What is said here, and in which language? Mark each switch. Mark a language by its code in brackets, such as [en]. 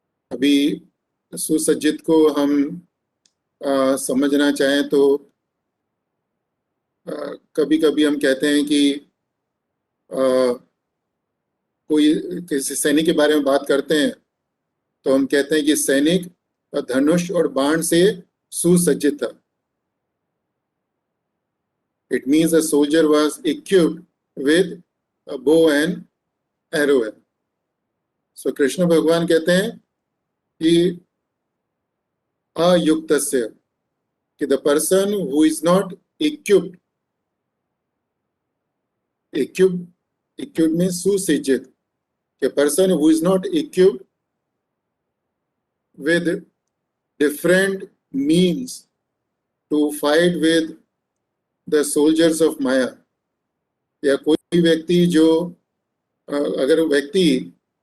[hi] अभी सुसज्जित को हम समझना चाहें तो कभी कभी हम कहते हैं कि कोई किसी सैनिक के बारे में बात करते हैं तो हम कहते हैं कि सैनिक धनुष और बाण से सुसज्जित था। [en] It means a soldier was equipped with a bow and arrow. So [hi] Krishna भगवान कहते हैं कि अयुक्तस्य, कि [en] the person who is not equipped, equipped means सुसज्जित, कि person who is not equipped with different means to fight with the soldiers of Maya, [hi] या कोई व्यक्ति जो अगर व्यक्ति